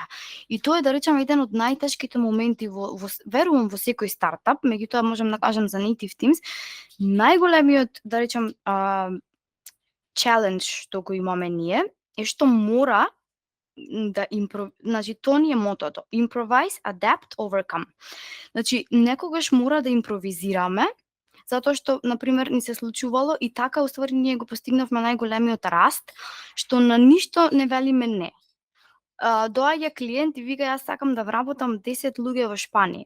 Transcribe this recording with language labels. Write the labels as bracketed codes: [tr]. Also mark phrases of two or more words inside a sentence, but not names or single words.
[mk] И тоа е, да речам, еден од најтешките моменти верувам во секој стартап, меѓутоа можам да кажам за Native Teams, најголемиот, да речам, challenge што го имаме ние е што мора да значи тоа ни е мотото. [en] Improvise, adapt, overcome. [mk] Значи некогаш мора да импровизираме, затоа што, например, ни се случувало и така, уствари, ние го постигнавме најголемиот раст, што на ништо не велиме не. Доаѓа клиент и вика, јас сакам да вработам 10 луѓе во Шпанија.